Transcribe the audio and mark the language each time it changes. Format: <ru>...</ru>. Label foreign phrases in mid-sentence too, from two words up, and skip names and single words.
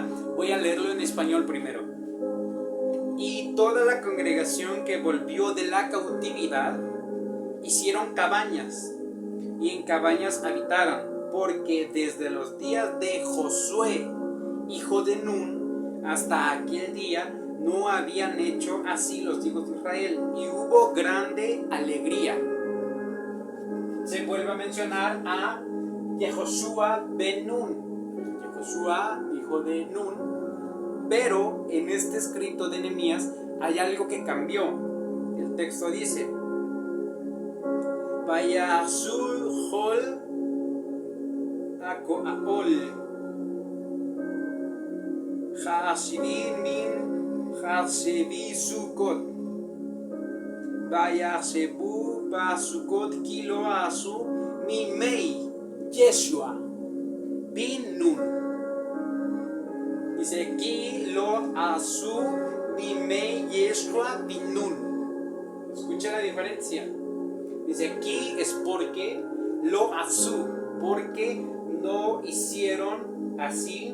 <es>Voy a leerlo en español primero. Y toda la congregación que volvió de la cautividad hicieron cabañas, y en cabañas habitaron, porque desde los días de Josué, hijo de Nun, hasta aquel día no habían hecho así los hijos de Israel, y hubo grande alegría. Se vuelve a mencionar a Yehoshua ben Nun, Yehoshua, hijo de Nun, pero en este escrito de Nehemías hay algo que cambió. El texto dice:</es> <he>ויעשו כל הקהל השבים מן השבי סכות וישבו בסכות כי לא עשו מימי ישוע בן נון.</he> <es>Dice</es> <he>כי לא עשו מימי ישוע בן נון.</he> <es>Escucha la diferencia. Dice aquí es porque</es> <he>לא עשו,</he> <es>porque no hicieron así.</es>